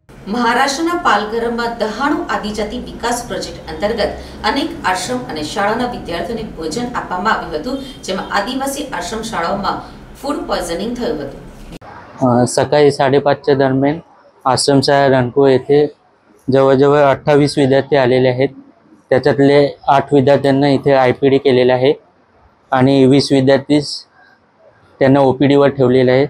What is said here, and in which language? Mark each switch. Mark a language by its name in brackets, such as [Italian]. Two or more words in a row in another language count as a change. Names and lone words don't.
[Gujarati] મહારાષ્ટ્રના પાલઘરમાં દહાણુ આદિજાતિ વિકાસ પ્રોજેક્ટ અંતર્ગત અનેક આશ્રમ અને શાળાના વિદ્યાર્થીઓને ભોજન આપવામાં આવ્યું હતું, જેમાં આદિવાસી આશ્રમ શાળાઓમાં [English] food poisoning [Gujarati] થયું હતું. [Marathi] सकाळी 5:30च्या दरम्यान आश्रमशाळा रणको येथे जवळजवळ 28 विद्यार्थी आलेले आहेत. त्याच्यातले 8 विद्यार्थ्यांना इथे IPD केलेलं आहे आणि 20 विद्यार्थी त्यांना OPDवर ठेवलेले आहेत.